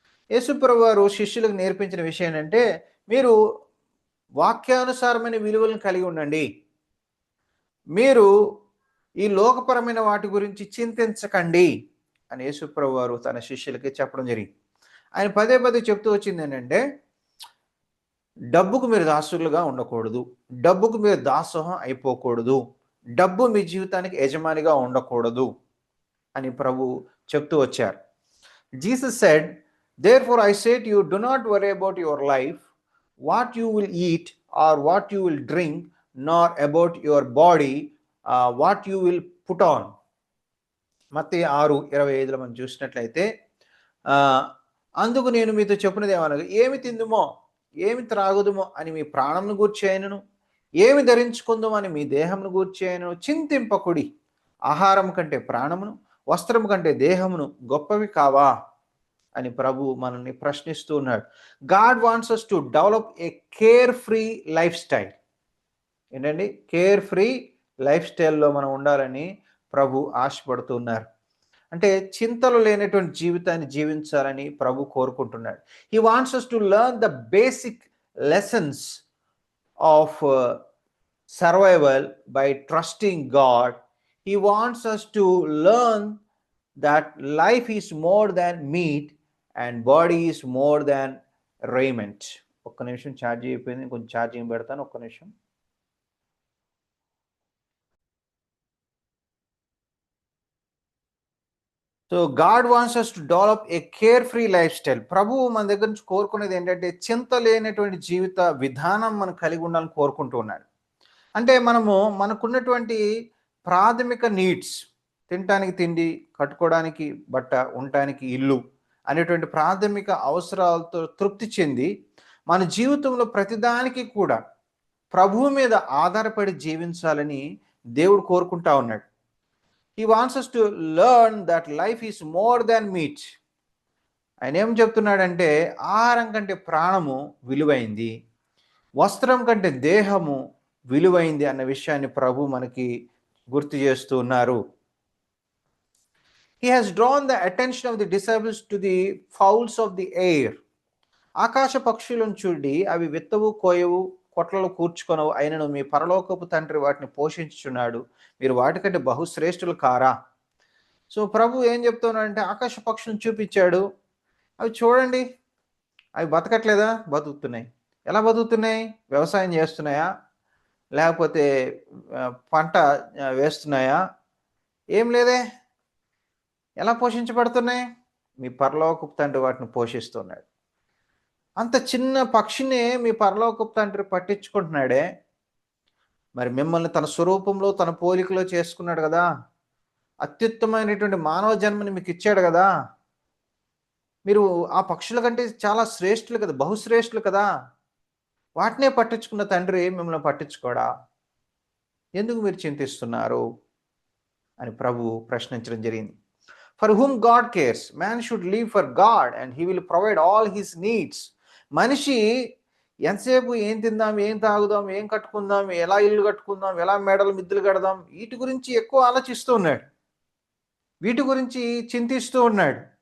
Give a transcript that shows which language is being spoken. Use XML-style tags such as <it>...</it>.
<te>యేసుప్రభు వారు శిష్యులకు నేర్పించిన విషయం ఏంటంటే, మీరు వాక్యానుసారమైన విలువలను కలిగి ఉండండి, మీరు ఈ లోకపరమైన వాటి గురించి చింతించకండి అని యేసుప్రభు వారు తన శిష్యులకి చెప్పడం జరిగింది. ఆయన పదే చెప్తూ వచ్చింది ఏంటంటే, డబ్బుకు మీరు దాసులుగా ఉండకూడదు, డబ్బుకు మీరు దాసోహం అయిపోకూడదు, డబ్బు మీ జీవితానికి యజమానిగా ఉండకూడదు అని ప్రభు చెప్తూ వచ్చారు.</te> <en>Jesus said, therefore I say to you, do not worry about your life, what you will eat or what you will drink, nor about your body, what you will put on.</en> <te>మత్తయి 6:25 మనం చూసినట్లయితే, అందుకు నేను మీతో చెప్పినది ఏమనగా, ఏమి తిందుమో ఏమి త్రాగుదుమో అని మీ ప్రాణంను గూర్చి అయినను, ఏమి ధరించుకుందామో అని మీ దేహంను గూర్చి అయినను చింతింపకుడి. ఆహారం కంటే ప్రాణమును, వస్త్రం కంటే దేహమును గొప్పవి కావా అని ప్రభు మనల్ని ప్రశ్నిస్తూ ఉన్నాడు.</te> <en>God wants us to develop a carefree lifestyle.</en> <te>ఏంటండి? కేర్ ఫ్రీ లైఫ్ స్టైల్లో మనం ఉండాలని ప్రభు ఆశపడుతున్నారు. అంటే చింతలు లేనటువంటి జీవితాన్ని జీవించాలని ప్రభు కోరుకుంటున్నాడు.</te> <en>He wants us to learn the basic lessons of survival by trusting God. He wants us to learn that life is more than meat and body is more than raiment.</en> <te>ఒక్క నిమిషం ఛార్జింగ్ అయిపోయింది, కొంచెం charging పెడతాను, ఒక్క నిమిషం.</te> <en>So God wants us to develop a carefree lifestyle.</en> <te>ప్రభువు మన దగ్గర నుంచి కోరుకునేది ఏంటంటే చింత లేనటువంటి జీవిత విధానం మనం కలిగి ఉండాలని కోరుకుంటూ ఉన్నాడు. అంటే మనకున్నటువంటి ప్రాథమిక నీడ్స్, తినటానికి తిండి, కట్టుకోవడానికి బట్ట, ఉండటానికి ఇల్లు అనేటువంటి ప్రాథమిక అవసరాలతో తృప్తి చెంది మన జీవితంలో ప్రతిదానికి కూడా ప్రభువు మీద ఆధారపడి జీవించాలని దేవుడు కోరుకుంటా ఉన్నాడు.</te> <en>He wants us to learn that life is more than meat.</en> <te>ఆయన ఏం చెప్తున్నాడంటే ఆహారం కంటే ప్రాణము విలువైంది, వస్త్రం కంటే దేహము విలువైంది అన్న విషయాన్ని ప్రభు మనకి గుర్తు చేస్తూ ఉన్నారు.</te> <en>He has drawn the attention of the disciples to the fowls of the air.</en> <te>ఆకాశ పక్షులను చూడి అవి విత్తవు, కోయవు, కొట్లలో కూర్చుకొనవు, అయినను మీ పరలోకపు తండ్రి వాటిని పోషించుచున్నాడు, మీరు వాటికంటే బహుశ్రేష్ఠులు కారా. సో ప్రభు ఏం చెప్తున్నాడంటే ఆకాశ పక్షులను చూపించాడు, అవి చూడండి, అవి బతకట్లేదా? బతుకుతున్నాయి. ఎలా బతుకుతున్నాయి? వ్యవసాయం చేస్తున్నాయా, లేకపోతే పంట వేస్తున్నాయా? ఏం లేదే. ఎలా పోషించబడుతున్నాయి? మీ పరలోకపు తండ్రి వాటిని పోషిస్తున్నాడు. అంత చిన్న పక్షినే మీ పరలోకపు తండ్రి పట్టించుకుంటున్నాడే, మరి మిమ్మల్ని తన స్వరూపంలో తన పోలికలో చేసుకున్నాడు కదా, అత్యుత్తమైనటువంటి మానవ జన్మని మీకు ఇచ్చాడు కదా, మీరు ఆ పక్షుల కంటే చాలా శ్రేష్ఠులు కదా, బహుశ్రేష్ఠులు కదా, వాటినే పట్టించుకున్న తండ్రి మిమ్మల్ని పట్టించుకోడా? ఎందుకు మీరు చింతిస్తున్నారు అని ప్రభు ప్రశ్నించడం జరిగింది.</te> <en>For whom God cares, man should live for God and he will provide all his needs.</en> <te>మనిషి ఎంతసేపు ఏం తిందాం, ఏం తాగుదాం, ఏం కట్టుకుందాం, ఎలా ఇల్లు కట్టుకుందాం, ఎలా మేడలు మిద్దులు కడదాం, వీటి గురించి ఎక్కువ ఆలోచిస్తూ ఉన్నాడు, వీటి గురించి చింతిస్తూ ఉన్నాడు.</te>